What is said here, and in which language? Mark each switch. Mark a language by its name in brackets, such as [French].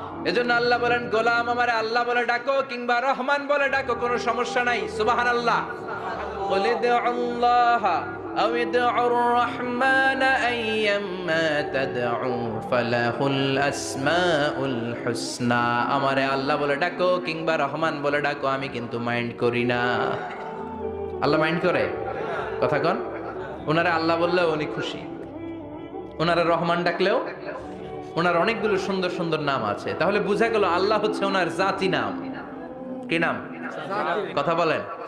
[Bangla] এজন্য আল্লাহ বলেন গোলাম আমারে আল্লাহ বলে ডাকো কিংবা রহমান বলে ডাকো, কোনো সমস্যা নাই। সুবহানাল্লাহ। [Arabic] قل ادعوا الله أو ادعوا الرحمن أيما تدعوا فله الأسماء الحسنى। [Bangla] আমারে আল্লাহ বলে ডাকো কিংবা রহমান বলে ডাকো, আমি কিন্তু মাইন্ড করি না। আল্লাহ মাইন্ড করে? কথা কন। ওনারে আল্লাহ বললেও উনি খুশি, ওনারে রহমান ডাকলেও। ওনার অনেকগুলো সুন্দর সুন্দর নাম আছে, তাহলে বুঝা গেল আল্লাহ হচ্ছে ওনার জাতি নাম। কি নাম? কথা বলেন।